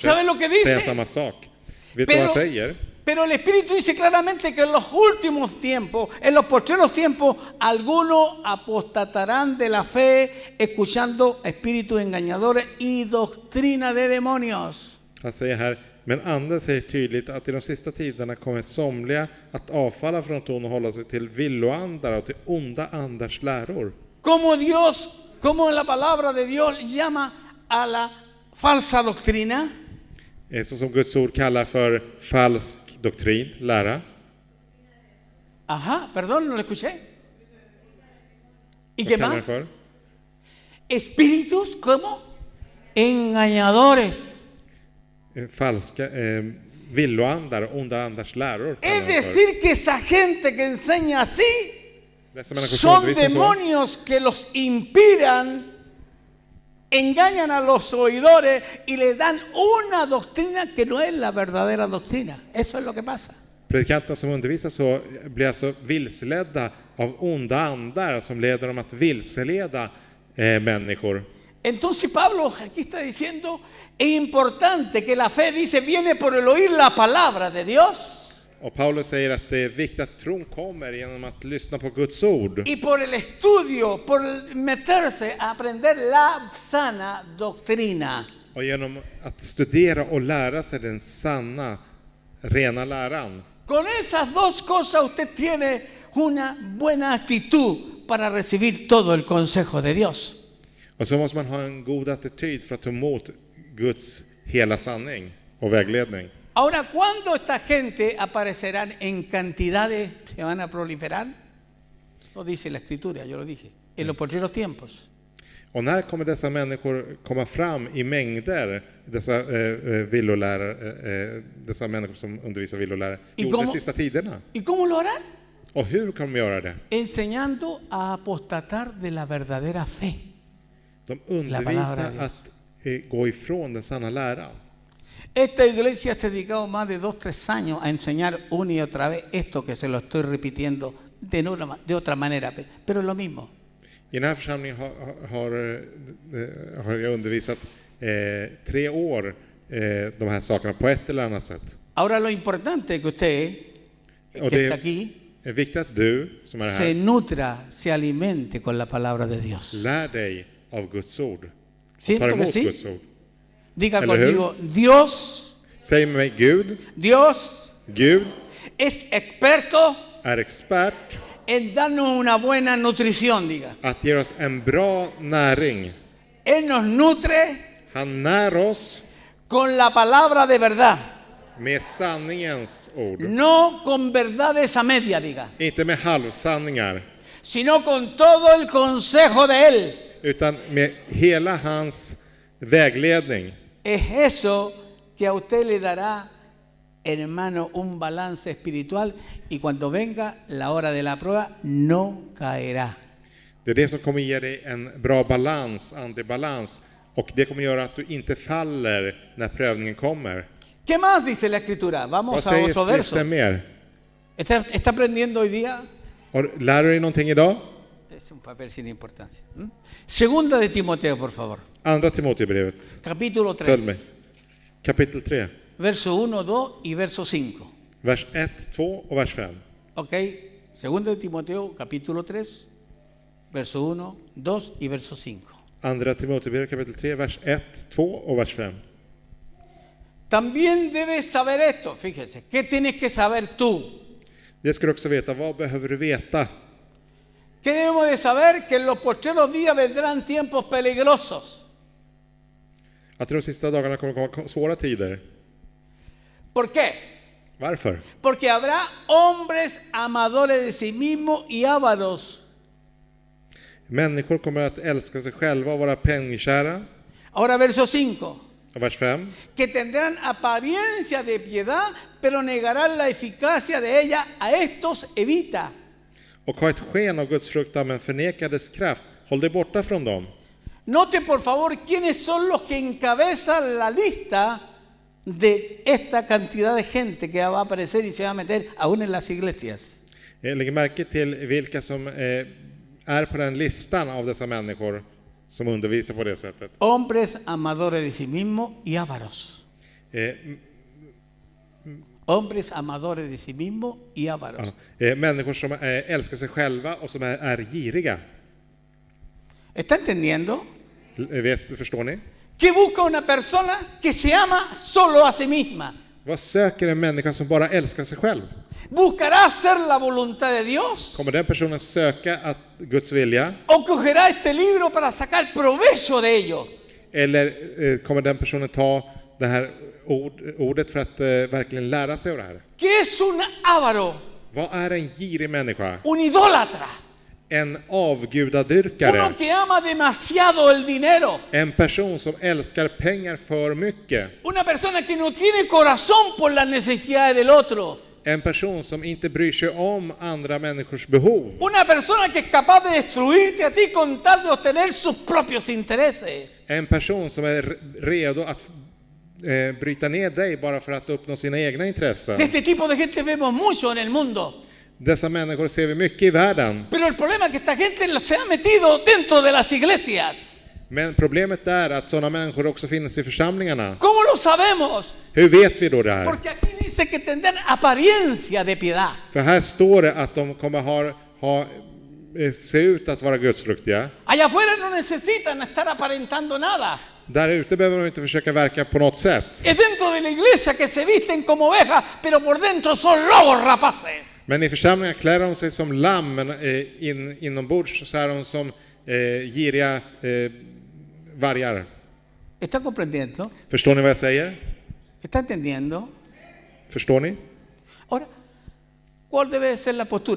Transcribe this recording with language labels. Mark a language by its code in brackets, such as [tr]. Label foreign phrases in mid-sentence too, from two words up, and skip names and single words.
[es] ¿Sabe lo que dice? [sv] säger samma sak. Vet du vad han säger? [es] Pero el Espíritu dice claramente que en los últimos tiempos, en los postreros tiempos, algunos apostatarán de la fe, escuchando espíritus engañadores y doctrina de demonios. [sv] Han säger här, men anden säger tydligt att i de sista tiderna kommer somliga att avfalla från tron och hålla sig till villoandar och till onda andars läror. [es] Como la palabra de Dios llama a la falsa doctrina. [sv] Så som Guds ord kallar för falsk doktrin, lära. [es] Ajá, perdón, no lo escuché. ¿Y [sv] Vad [es] qué [sv] kallar [es] más? [sv] det för? [es] Espíritus, ¿cómo? Engañadores. [sv] Falska villoandar, onda andars läror. [es] Es decir, que esa gente que enseña así [sv] Dessa människor som [es] son [sv] undervisar så, [es] demonios que los inspiran, engañan a los oidores y les dan una doctrina que no es la verdadera doctrina. Eso es lo que pasa. [sv] predikanterna som undervisar så blir alltså vilseledda av onda andar som leder dem att vilseleda människor. [es] Entonces Pablo aquí está diciendo, es importante que la fe, dice, viene por el oír la palabra de Dios. [sv] Och Paulus säger att det är viktigt att tron kommer genom att lyssna på Guds ord. [es] Y por el estudio, por meterse a aprender la sana doctrina. [sv] Och genom att studera och lära sig den sanna, rena läran. [es] Con esas dos cosas usted tiene una buena actitud para recibir todo el consejo de Dios. [sv] Och så måste man ha en god attityd för att ta emot Guds hela sanning och vägledning. [es] Ahora, ¿cuándo esta gente aparecerán en cantidades, se van a proliferar? Lo dice la Escritura, yo lo dije, en los postreros tiempos. [sv] Och när kommer dessa människor komma fram i mängder, dessa villolärare, dessa människor som undervisar villolärare? Jo, de sista tiderna. [es] ¿Y cómo lo harán? [sv] Och hur kommer de göra det? [es] Enseñando a apostatar de la verdadera fe. [sv] De undervisar att gå ifrån den sanna läran. [es] Esta iglesia se ha dedicado más de 2-3 años a enseñar una y otra vez esto que se lo estoy repitiendo de otra manera, pero es lo mismo. [sv] I den här församlingen har jag undervisat 3 år de här sakerna på ett eller annat sätt. [es] Ahora lo importante es que usted, que está aquí, [sv] är viktigt att du som är [es] se [sv] här [es] nutra, se alimente con la palabra de Dios. [sv] lär dig av Guds ord. Tar [es] ¿Siento que [sv] emot [es] sí? [sv] Guds ord. [es] Diga [sv] Eller [es] conmigo, Dios [sv] Säg med mig, Gud [es] es experto [sv] är expert [es] en darnos una buena nutrición, diga. [sv] att ge oss en bra näring. [es] Él nos nutre [sv] Han när oss [es] con la palabra de verdad, [sv] med sanningens ord. [es] no con verdades a media, diga, [sv] Inte med halvsanningar, [es] sino con todo el consejo de Él. [sv] utan med hela hans vägledning. [es] Es eso que a usted le dará, hermano, un balance espiritual y cuando venga la hora de la prueba no caerá. [sv] Det är det som kommer ge dig en bra balans, antibalans, och det kommer göra att du inte faller när prövningen kommer. [es] ¿Qué más dice la Escritura? [sv] Vad [es] Vamos a [sv] säger [es] otro verso. [sv] skriften mer? [es] ¿Está aprendiendo hoy día? [sv] Lär du dig någonting idag? [es] Es un papel sin importancia. Segunda de Timoteo, por favor. [sv] Andra Timoteusbrevet. [es] Capítulo [sv] Följ mig. [es] 3, [sv] Kapitel 3. [es] verso 1, 2 y verso 5. [sv] Vers 1, 2 och vers 5. [es] ¿Ok? Segunda de Timoteo, capítulo 3, verso 1, 2 y verso 5. [sv] Andra Timoteusbrevet kapitel 3, vers 1, 2 och vers 5. [es] También debes saber esto, fíjese, ¿qué tienes que saber tú? [sv] Det ska du också veta. Vad behöver du veta? [es] ¿Qué debemos de saber? Que en los postreros días vendrán tiempos peligrosos. [sv] Att i de sista dagarna kommer komma svåra tider. [es] ¿Por qué? [sv] Varför? [es] Porque habrá hombres amadores de sí mismos y ávaros. [sv] Människor kommer att älska sig själva och vara penningskära. [es] Ahora verso 5. [sv] Och vers 5. [es] Que tendrán apariencia de piedad, pero negarán la eficacia de ella. A estos evita. [sv] Och ha ett sken av Guds fruktan men förneka dess kraft. Håll dig borta från dem. [es] Note por favor quiénes son los que encabezan la lista de esta cantidad de gente que va a aparecer y se va a meter aún en las iglesias. [sv] Lägg märke till vilka som är på den listan av dessa människor som undervisar på det sättet. [es] Hombres amadores de sí mismos y ávaros. Hombres amadores de sí mismos y ávaros. [sv] Människor som älskar sig själva och som är giriga. [es] ¿Está entendiendo? [sv] Förstår ni? [es] ¿Qué busca una persona que se ama solo a sí misma? [sv] Vad söker en människa som bara älskar sig själv? [es] ¿Buscará hacer la voluntad de Dios? [sv] Kommer den personen söka Guds vilja? [es] ¿O cogerá este libro para sacar provecho de ello? [sv] Eller kommer den personen ta det här ordet för att verkligen lära sig av det här? [es] ¿Qué es un ávaro? [sv] Vad är en girig människa? [es] Un idólatra. [sv] En avgudadyrkare. [es] Uno que ama demasiado el dinero. [sv] En person som älskar pengar för mycket. [es] Una persona que no tiene corazón por las necesidades del otro. [sv] En person som inte bryr sig om andra människors behov. [es] Una persona que es capaz de destruirte a ti con tal de obtener sus propios intereses. [sv] En person som är redo att bryta ner dig bara för att uppnå sina egna intressen. [es] De este tipo de gente vemos mucho en el mundo. [sv] Dessa människor ser vi mycket i världen. [es] Pero el problema es que esta gente se ha metido dentro de las iglesias. [sv] Men problemet är att sådana människor också finns i församlingarna. [es] ¿Cómo lo sabemos? [sv] Hur vet vi då det här? [es] Porque aquí dice que tendrán apariencia de piedad. [sv] För här står det att de kommer se ut att vara gudsfruktiga. [es] Allá afuera no necesitan estar aparentando nada. [sv] Där ute behöver de inte försöka verka på något sätt. [es] Es dentro de la iglesia que se visten como ovejas, pero por dentro son lobos rapaces. [sv] Men i församlingen klär de sig som lamm, men inombords så är de som giriga vargar. [es] ¿Está comprendiendo? [sv] Förstår ni vad jag säger? [es] ¿Está entendiendo? [sv] Förstår ni? [es] Ahora, ¿cuál debe ser la postura?